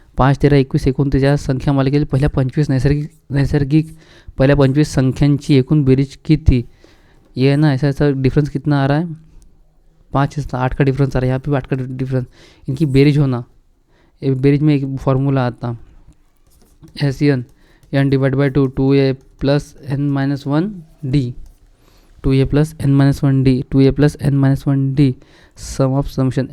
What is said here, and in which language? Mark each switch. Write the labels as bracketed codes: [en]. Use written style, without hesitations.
[mr] 5, 13, 21, 29 या संख्या मालिकेतील पहिल्या 25 नैसर्गिक पहिल्या 25 संख्यांची एकूण बेरीज किती? [hi] ये है ना, ऐसा डिफरेंस कितना आ रहा है? 5 इसका 8 का डिफरेंस आ रहा है, यहाँ पे भी 8 का डिफरेंस। इनकी बेरीज होना, बेरीज में एक फॉर्मूला आता N divide by 2a plus n-1d 2a plus n-1d 2a plus n-1d some of summation.